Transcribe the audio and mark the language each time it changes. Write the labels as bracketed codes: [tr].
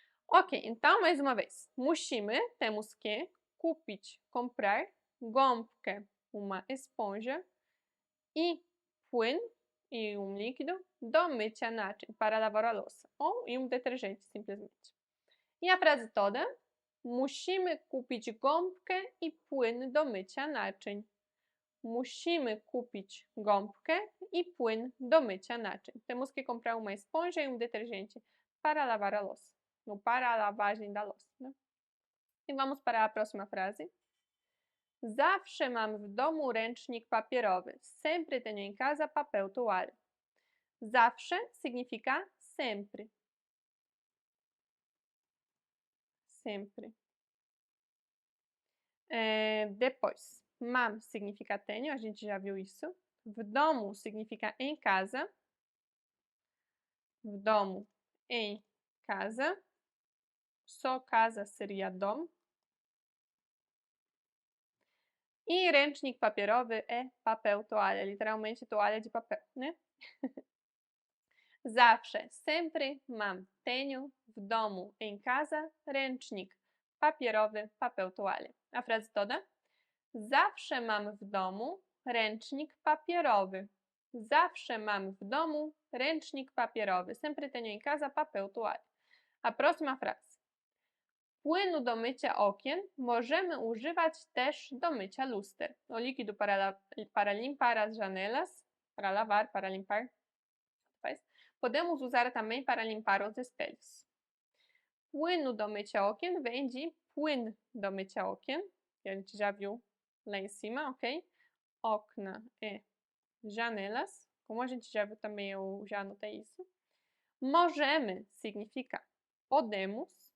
[pt] Ok, então, mais uma vez. Musimy, temos que kupić, comprar, gąbkę, uma esponja, e płyn, e um líquido, do mycia naczyń, para lavar a louça. Ou e um detergente, simplesmente. E a frase toda? [pl] Musimy kupić gąbkę i płyn do mycia naczyń. Musimy kupić gąbkę e płyn do mycia naczyń. [pt] Temos que comprar uma esponja e um detergente para lavar a louça. Ou para a lavagem da louça, né? E vamos para a próxima frase. [pl] Zawsze mam w domu ręcznik papierowy. [pt] Sempre tenho em casa papel toalha. Zawsze significa sempre. Sempre. Depois, mam significa tenho, a gente já viu isso. W domu significa em casa. W domu, em casa. Só casa seria dom. E ręcznik papierowy é papel toalha, literalmente toalha de papel, né? Zawsze, sempre mam, tenho, w domu, em casa, ręcznik papierowy, papel toalha. A frase toda? [pl] Zawsze mam w domu ręcznik papierowy. Zawsze mam w domu ręcznik papierowy. [pt] Sempre tenho em casa papel toalha. A próxima frase. [pl] Płynu do mycia okien możemy używać też do mycia luster. [pt] O líquido para limpar as janelas, para lavar, para limpar. Podemos usar também para limpar os espelhos. Płynu do mycia okien vem de płyn do mycia okien, que a gente já viu lá em cima, ok? Okna e janelas. Como a gente já viu também, eu já anotei isso. Możemy significa podemos.